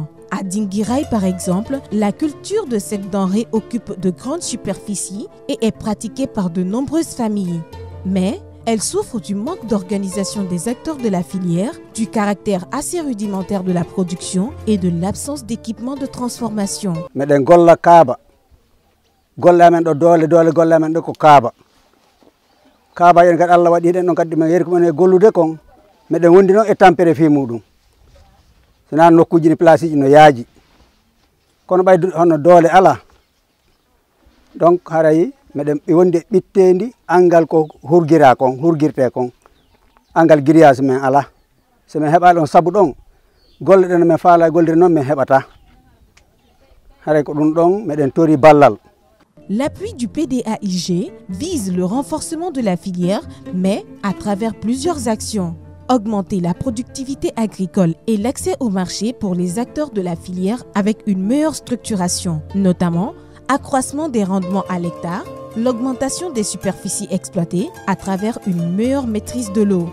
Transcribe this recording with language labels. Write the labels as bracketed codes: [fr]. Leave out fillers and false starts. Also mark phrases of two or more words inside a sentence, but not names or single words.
[fr] À Dinguiraye, par exemple, la culture de cette denrée occupe de grandes superficies et est pratiquée par de nombreuses familles. Mais elle souffre du manque d'organisation des acteurs de la filière, du caractère assez rudimentaire de la production et de l'absence d'équipement de transformation. [ff] Golla men do dole golla men do ko kaaba yen gad Allah wadi den non kaddi men yeri ko men gollude kon meden wondi non e tampere fi mudum sina nokkuji ni place ji no yaaji kono bay hono dole ala donc harayi meden be wonde bittendi angal ko hurgirte kon angal grillage men ala se men heba don sabu don golle den men faala golde non men hebata haray ko dum don meden tori ballal. [fr] L'appui du PDAIG vise le renforcement de la filière, mais à travers plusieurs actions. Augmenter la productivité agricole et l'accès au marché pour les acteurs de la filière avec une meilleure structuration, notamment accroissement des rendements à l'hectare, l'augmentation des superficies exploitées à travers une meilleure maîtrise de l'eau.